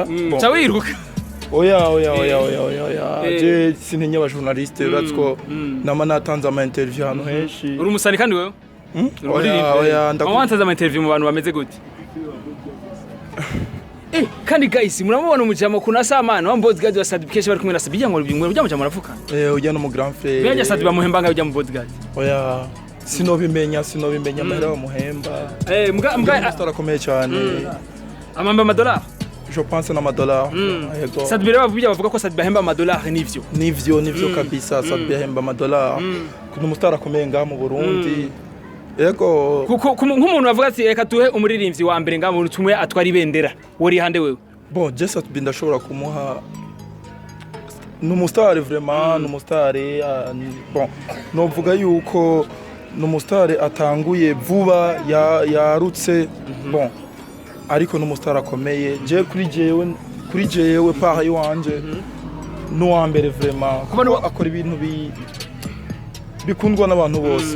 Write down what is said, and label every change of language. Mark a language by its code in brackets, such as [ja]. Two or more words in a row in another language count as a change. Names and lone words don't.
[rn] bon cha wiruka oya je sintinya aba journaliste uratsko nama natanze ama interview hano henshi uri umusani kandi wewe oya ndakubanza ama interview mu bantu bameze gute kandi guys muramubona umujamo kuna samana wa bodyguard wa Satbi keshe bari kumwe na Satbi ngo bimwe byamujamo aravuka ujya no mu grand frère bya Satbi bamuhembanga ujya mu bodyguard oya sinobimenya mahera bamuhemba mga akomeye cyane amamba amadolari [fr] je pense na $. [rn] Yego Satbi rero bavuga ko Satbi ahemba $. Nivyo kabisa Satbi ahemba $. Kuno umustar akomeye ngaha mu Burundi yego nk'umuntu bavuga ati reka tuhe umuririmbyi wa mbere ngaha mu tumwe atwara ibendera wori hande wewe bon je Satbi ndashobora kumuha n'umustar vraiment n'umustar bon novuga yuko n'umustar atanguye vuba yarutse bon ariko n'umustar akomeye je kuri jewe paha wanje no wa mbere vraiment kuba akora ibintu bikundwa n'abantu bose